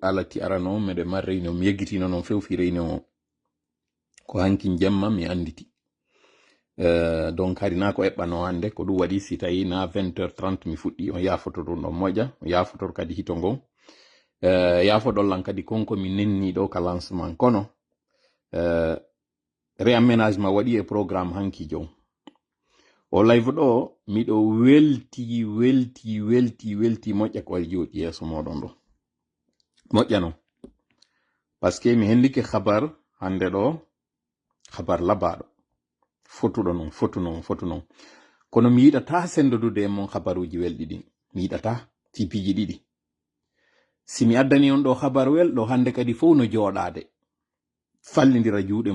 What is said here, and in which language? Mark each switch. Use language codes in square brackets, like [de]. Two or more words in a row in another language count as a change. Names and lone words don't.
[ff] alati arano meɗe mar réunion mi yeggitino noon few fi réunion o ko hankin jemma mi anditi donc hari na ko eɓɓano hande ko ɗum waɗi si tawi na 20h30 mi fuɗɗi on yafoto ɗum ɗon moƴƴa on yafotor kadi hito ngon yafoɗollan kadi konko mi nenni ɗo ka lancement kono réaménagement waɗi e programme hanki jon o live ɗo miɗo welti moƴƴa ko waɗi jooɗi yeeso moɗon ɗo moƴƴa non par ce que mi hendike habar hande ɗo habar labaɗo fotuɗo non fotu non kono mi yiɗata sendodude e mon habaruji welɗi ɗin mi yiɗata tipiji ɗiɗi si mi addani on ɗo habar welɗo hande kadi fof no jooɗade fallidira juuɗe